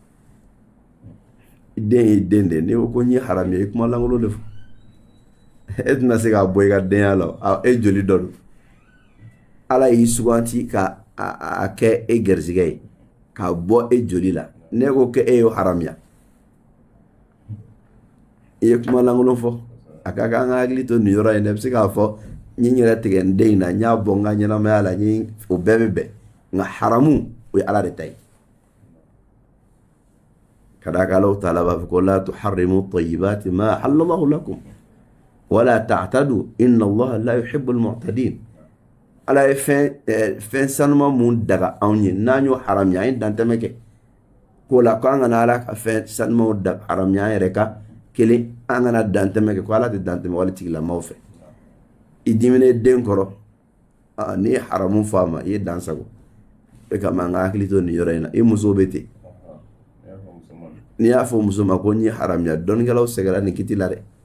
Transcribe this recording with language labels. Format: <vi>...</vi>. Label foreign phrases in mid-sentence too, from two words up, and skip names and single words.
<bm>i den y'i den de ne ko ko n y'i haramiya i kuma lankolon de fɔ e tɛna se k'a bɔ i ka denya la e joli dɔ don Ala y'i suganti ka a kɛ e garizigɛ ye k'a bɔ e joli la ne ko k'e y'o haramiya i ye kuma lankolon fɔ a ka kan an ka hakili to nin yɔrɔ in na i bɛ se k'a fɔ n ye n yɛrɛ tigɛ n den in na n y'a bɔ n ka ɲɛnamaya la o bɛɛ bɛ bɛn nka haramu o ye Ala de ta ye ka d'a kan Allahu taala b'a fɔ ko</bm> <ar>لا تحرموا طيبات ما أحل الله لكم ولا تعتدوا إن الله لا يحب المعتدين</ar> <bm>Ala ye fɛn sanuma mun daga anw ye n'an y'o haramiya an ye dantɛmɛ kɛ ko la ko an kana Ala ka fɛn sanumaw haramiya an yɛrɛ kan kelen an kana dantɛmɛ kɛ ko Ala tɛ dantɛmɛ wali tigilamaw fɛ i diminen den kɔrɔ n'i ye haramu fɔ a ma i ye dansago e kama an ka hakili to nin yɔrɔ in na i muso bɛ ten n'i y'a fɔ muso ma ko n ye haramiya dɔnnikɛlaw sɛgɛra nin kiti la dɛ</bm>